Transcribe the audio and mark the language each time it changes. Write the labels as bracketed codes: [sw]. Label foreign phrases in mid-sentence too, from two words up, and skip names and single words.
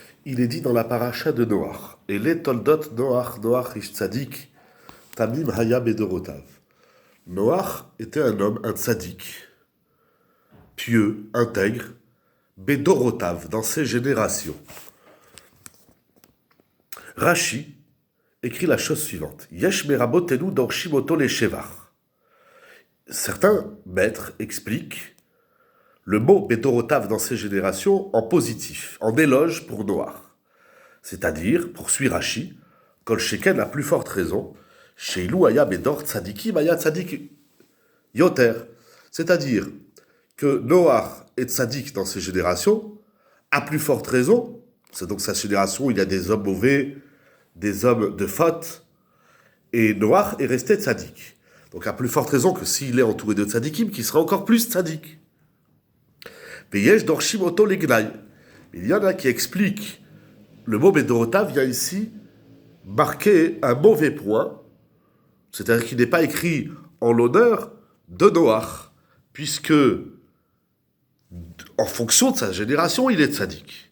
[fr] Il est dit dans la paracha de Noach, et les [he] תולדות נח איש צדיק תמים היה בדורותיו. [fr] Noach était un homme, un tzadik, pieux, intègre, bedorotav, dans ses générations. Rashi écrit la chose suivante. [he] יש מרבותינו דורשים אותו לשבח. [fr] Certains maîtres expliquent le mot bedorotav dans ces générations en positif, en éloge pour Noach. C'est-à-dire, poursuit Rashi, [he] כל שכן [fr] a plus forte raison, [he] שאילו היה בדור צדיקים היה צדיק יותר. [fr] C'est-à-dire que Noach est tzadik dans ses générations, à plus forte raison, c'est donc sa génération, il y a des hommes mauvais, des hommes de faute, et Noach est resté tzadik. Donc à plus forte raison que s'il est entouré de tzadikim, qui sera encore plus tzadik. [he] ויש דורשים אותו לגנאי. [fr] Il y en a qui expliquent le mot Bedorota vient ici marquer un mauvais point, c'est-à-dire qu'il n'est pas écrit en l'honneur de Noach, puisque en fonction de sa génération, il est tzaddik.